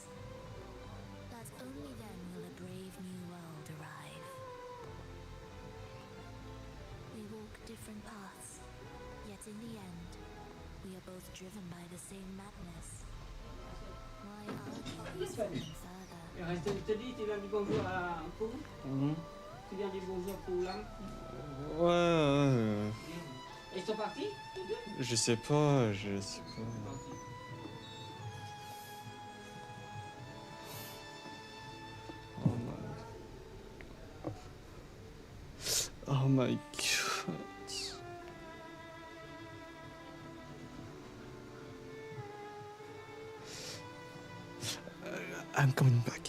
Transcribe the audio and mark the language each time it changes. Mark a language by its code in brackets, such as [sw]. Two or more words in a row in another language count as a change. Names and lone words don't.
[en] That only then will a brave new world arrive. We walk different paths, yet in the end, we are both driven by the same madness. Why argue who's fallen further? [ms] Tadi tu yang dibongkar aku. Tu yang dibongkar pulang. [fr] Ouais. Ils sont partis? Je sais pas, je sais pas. [en] Oh my god. I'm coming back.